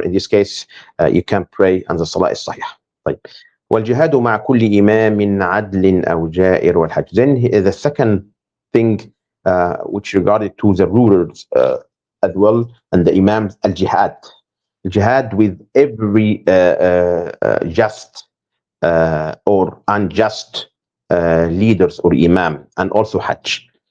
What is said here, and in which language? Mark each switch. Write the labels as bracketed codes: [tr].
[en] In this case, you can pray on the salah is sahih. [ar] طيب. والجهاد مع كل إمام عدل أو جائر والحج. [en] Then the second thing which regarded to the rulers as well and the imams, al-jihad. Jihad with every just or unjust leaders or imam, and also hajj.